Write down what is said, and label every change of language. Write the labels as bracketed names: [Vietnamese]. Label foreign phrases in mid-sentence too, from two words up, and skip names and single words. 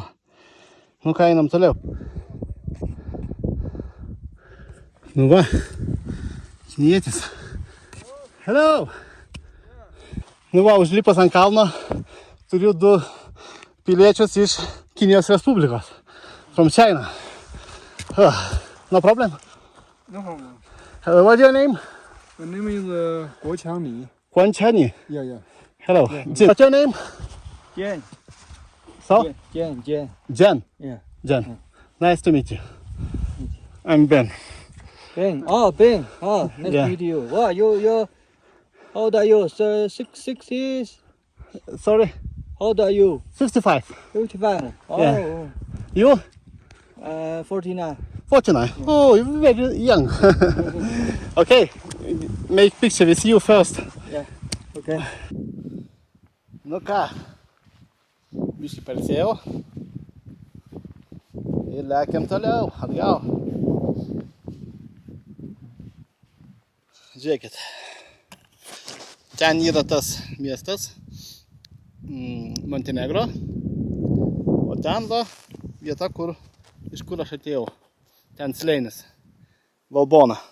[Lithuanian] Nu ką, einam toliau. Nu va, kinietis. [English] Hello! [Lithuanian] Nu va, užlipas ant kalno turiu 2 piliečius iš Kinijos Respublikos. [English] From China. No problem? No problem. What's your name? My name is Guo Qiangni. Guan Chani. Yeah. Hello. Yeah. What's your name? Jian. So? Jian. Jen. Yeah. Jen. Nice to meet you. I'm Ben. Ben. Oh, Ben. Oh, nice Yeah. to meet you. Wow, you. How old are you? 60s? Sorry? How old are you? 65. 55. Oh. Yeah. You? 49. 49. Oh, you're very young. Okay. Make picture with you first. Yeah. Okay. [Lithuanian] Nu ką, biškį pailsėjau ir lekiam toliau, atgal. Žiūrėkit, ten yra tas miestas Montenegro, o ten va vieta, iš kur aš atėjau, ten slėnis, Valbona.